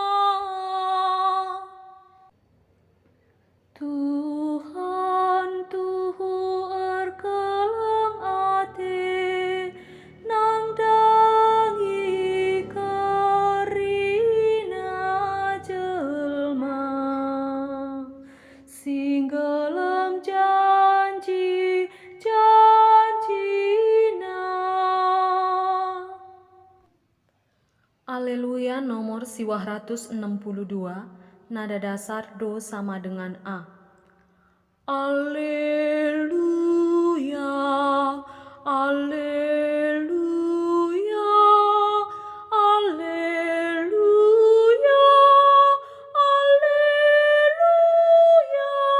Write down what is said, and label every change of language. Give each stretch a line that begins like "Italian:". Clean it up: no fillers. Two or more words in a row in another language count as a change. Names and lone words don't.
Batak Karo: Tuhan Tuhu erkelang ate nang dangi karina jelma singgelem janji janjina.
Indonesian: Aleluya nomor 262. Nada dasar Do sama dengan A. Aleluya, aleluya, aleluya, aleluya.